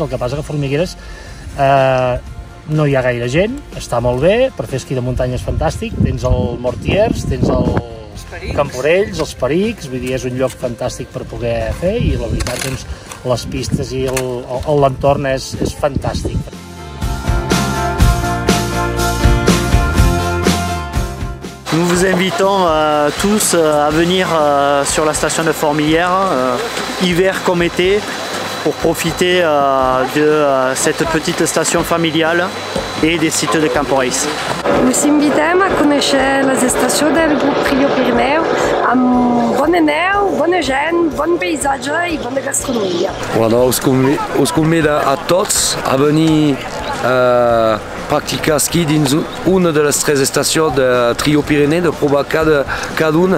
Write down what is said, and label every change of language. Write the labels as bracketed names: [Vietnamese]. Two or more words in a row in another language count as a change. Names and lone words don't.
[Catalan] El que passa que a Formigueres no hi ha gaire gent, està molt bé, per fer esquí de muntanya és fantàstic, tens el Mortiers, tens el Camporells, els Perics, vull dir, és un lloc fantàstic per poder fer i la veritat, doncs, les pistes i l'entorn és fantàstic. [French] Nous vous invitons tous à venir sur la station de Formiguères, hiver comme été, pour profiter de cette petite station familiale et des sites de Campo Reis. [Catalan] Us invitem a conèixer les estacions del grup Trio Pirineu amb bona neu, bona gent, bon paisatge i bona gastronomia. Us convida a tots a venir practicar esquí dins una de les 3 estacions de Trio Pirenè, de provar cada una.